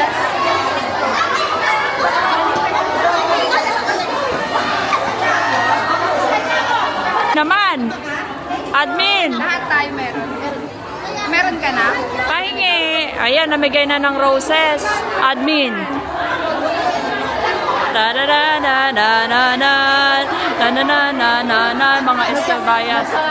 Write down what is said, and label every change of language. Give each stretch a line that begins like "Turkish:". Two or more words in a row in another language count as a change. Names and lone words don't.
Filipino: Naman! Admin! Lahat tayo meron. Meron ka na? Pahingi! Ayan, namigay na ng roses. Admin. Ta-da-da-da-da-da-da-da-da-da-da-da-da, mga Esterbayas.